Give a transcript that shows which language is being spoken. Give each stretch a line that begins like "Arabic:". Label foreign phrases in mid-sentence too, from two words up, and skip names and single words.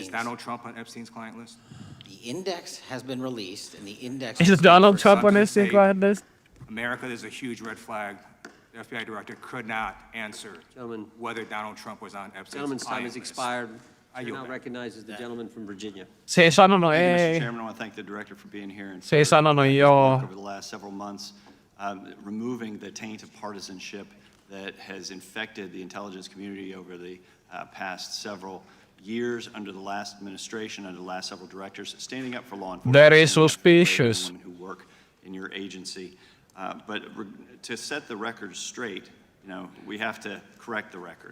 English: Is Donald Trump on Epstein's client list? The index has been released, and the index. Is Donald Trump on Epstein's client list? America, there's a huge red flag. The FBI director could not answer Gentlemen. whether Donald Trump was on Epstein's Gentleman's time client has list. expired. I Chair yield now back. recognizes the gentleman from Virginia.
Finnish: Se ei sanonut
English: Thank you, Mr.
Finnish: ei.
English: Chairman. I want to thank the director for being here and
Finnish: Se ei sanonut joo.
English: over the last several months, removing the taint of partisanship that has infected the intelligence community over the past several years under the last administration, under the last several directors, standing up for law enforcement. Very standing up for the suspicious. women who work in your agency. But to set the record straight, we have to correct the record.